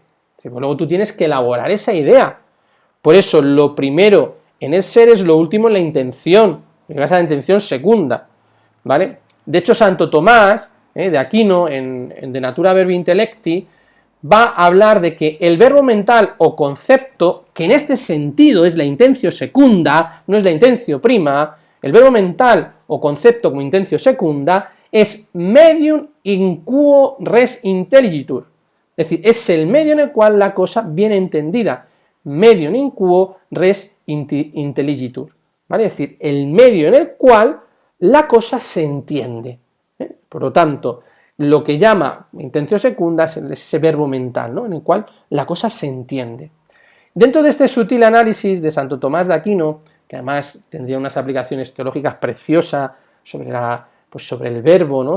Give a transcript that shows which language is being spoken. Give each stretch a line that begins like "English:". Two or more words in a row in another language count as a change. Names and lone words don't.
Spanish: Luego tú tienes que elaborar esa idea. Por eso lo primero en el ser es lo último en la intención, llegas a la intención secunda, ¿vale? De hecho, Santo Tomás de Aquino, en De Natura Verbi Intellecti, va a hablar de que el verbo mental o concepto, que en este sentido es la
Latin: intentio secunda,
Spanish: no es la
Latin: intentio prima,
Spanish: el verbo mental o concepto como
Latin: intentio secunda
Spanish: es
Latin: medium in quo res intelligitur,
Spanish: es decir, es el medio en el cual la cosa viene entendida,
Latin: medium in quo res intelligitur,
Spanish: ¿vale? Es decir, el medio en el cual la cosa se entiende. Por lo tanto, lo que llama
Latin: intentio secunda
Spanish: es ese verbo mental, ¿no? En el cual la cosa se entiende. Dentro de este sutil análisis de Santo Tomás de Aquino, que además tendría unas aplicaciones teológicas preciosas sobre el verbo, ¿no?